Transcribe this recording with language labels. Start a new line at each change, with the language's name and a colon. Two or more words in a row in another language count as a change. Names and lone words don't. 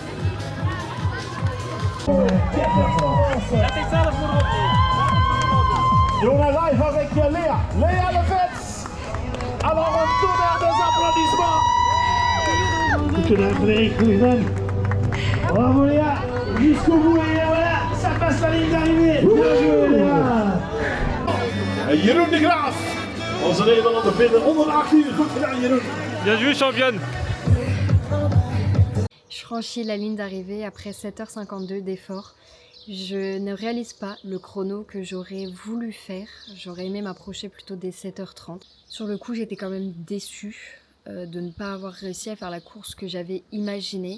French: Et on est live avec Léa Lefebvre. Alors un tonnerre des applaudissements. Toute la Frédéric Louison. Bravo Léa. Jusqu'au bout et voilà, ça passe la ligne d'arrivée. Bien joué Léa.
Dutch: Jeroen de Graaf. Onze Nederlander vinden onder de 8 uur. Goed gedaan Jeroen.
French: Bien joué championne. Je franchis la ligne d'arrivée après 7h52 d'effort Je ne réalise pas le chrono que j'aurais voulu faire. J'aurais aimé m'approcher plutôt des 7h30. Sur le coup, j'étais quand même déçue de ne pas avoir réussi à faire la course que j'avais imaginée.